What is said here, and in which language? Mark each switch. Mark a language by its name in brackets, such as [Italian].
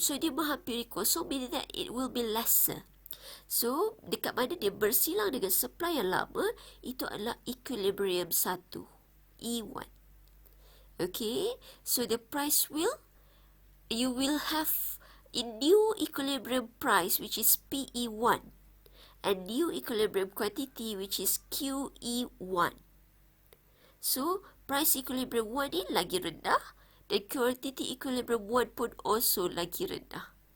[English] So, [Malay] dia menghampiri kosong, [English] meaning that it will be lesser. [Malay] So, dekat mana dia bersilang dengan supply yang lama, itu adalah equilibrium 1. [English] E1. Okay. So, the price you will have a new equilibrium price, which is PE1. And new equilibrium quantity, which is QE1. [Malay] So, price equilibrium 1 ni lagi rendah dan quantity equilibrium 1 pun [English] also [Malay] lagi rendah.